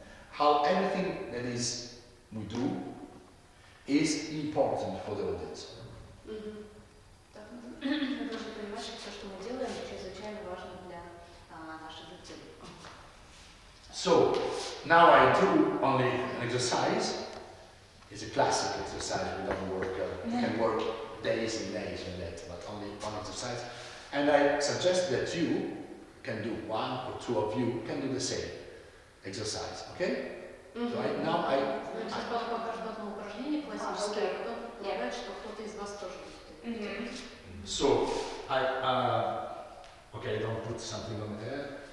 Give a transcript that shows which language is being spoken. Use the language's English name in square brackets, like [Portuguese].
[English] How anything that we do is important for the audience. [Russian] Мы должны понимать, что все, что мы делаем, чрезвычайно важно для наших зрителей. [English] So now I do only an exercise. It's a classic exercise. We don't work. We can work days and days on that, but only one exercise. And I suggest that you can do, one or two of you can do the same exercise. Okay? So now I. [Russian] Сейчас покажу одно упражнение классическое, а потом предлагаю, что кто-то из вас тоже будет. [English] So okay, don't put something on there.